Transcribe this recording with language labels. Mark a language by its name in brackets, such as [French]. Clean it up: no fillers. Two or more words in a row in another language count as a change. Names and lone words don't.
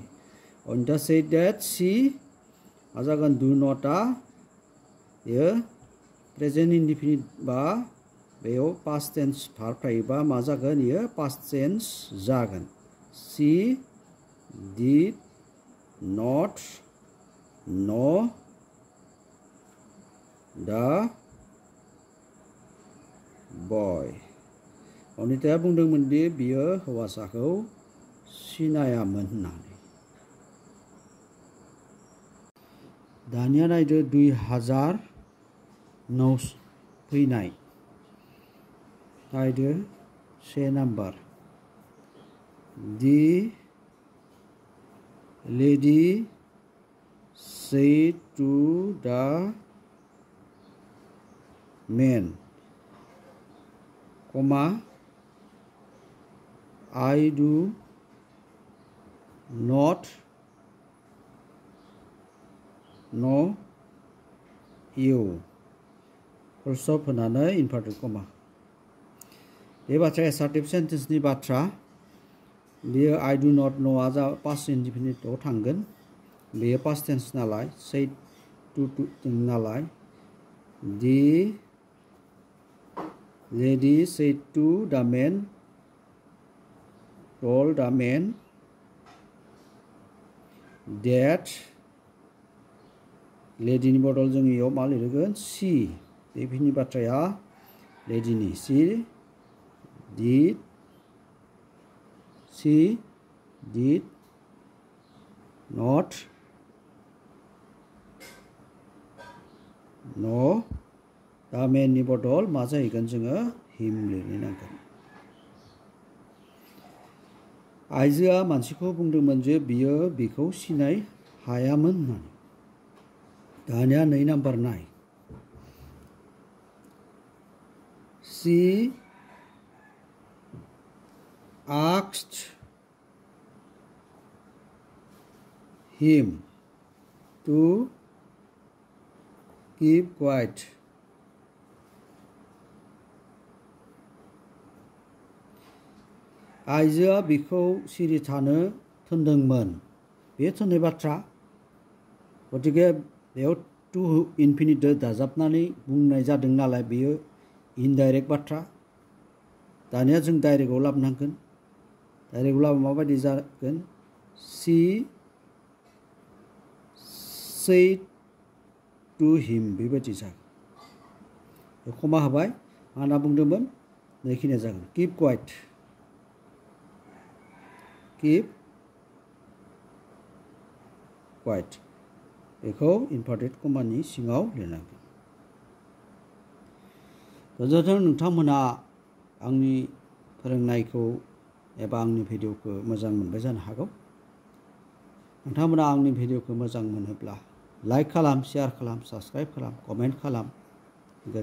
[English] अनिता said that she [Bodo] मा जागोन? [English] do notआ [Bodo] बेयो [English] present indefinite [Bodo] बा बेयाव [English] past tense verb [Bodo] थायोबा मा जागोन? बेयो [English] past tense [Bodo] जागोन। [English] she did not know the boy. [Bodo] अनिताया बुंदोंमोन दि बियो हौवासाखौ सिनायामोन होननानै। दानिया नायदो 2009 फैनाय। [English] नायदो 1 नाम्बार The lady said to the man, comma, I do not know you. full stop [Bodo] होनानै [English] inverted comma. [Bodo] बे बाथ्राया [English] assertive sentence [Bodo] बाथ्रा। बेयो [English] I do not know आ past indefinite [Bodo] थांगोन। बेयो [English] past tense [Bodo] नालाय [English] said to [Bodo] नालाय। [English] The lady said to the man, told the man that [Bodo] लेडीनि बदल जों इयाव मा लिरगोन? [English] she। [Bodo] बेनि बाथ्राया लेडीनि। [English] she did not know the man [Bodo] नि बदल मा जाहैगोन? जोङो him लिरनांगोन। आइजोआ मानसिखौ बुंदोंमोन जे बियो बिखौ सिनाय हायामोन होननानै। दानिया 2 नाम्बार नाय। [English] she asked him to keep quiet. [Bodo] आइजोआ बिखौ सिरि थानो थिनदोंमोन। बे थिननाय बाथ्रा गतिके बेयाव [English] to infinitive [Bodo] दाजाबनानै बुंनाय जादों नालाय बेयो इनडाइरेक्ट बाथ्रा। दानिया जों डाइरेक्टआव लाबोनांगोन। डाइरेक्टआव लाबोबा माबायदि जागोन? [English] शी said to him [Bodo] बेबायदि जागोन। कमा होबाय मा होनना बुंदोंमोन? नैखिनिया जागोन [English] keep quiet। keep quiet [Bodo] बेखौ [English] inverted comma [Bodo] सिङाव लिरनांगोन। गोजोन्थों नोंथांमोना आंनि फोरोंनायखौ एबा आंनि भिडिअखौ मोजां मोनबाय जानो हागौ। नोंथांमोना आंनि भिडिअखौ मोजां मोनोब्ला लाइक खालाम, शेयार खालाम, साबस्क्राइब खालाम, कमेन्ट खालाम।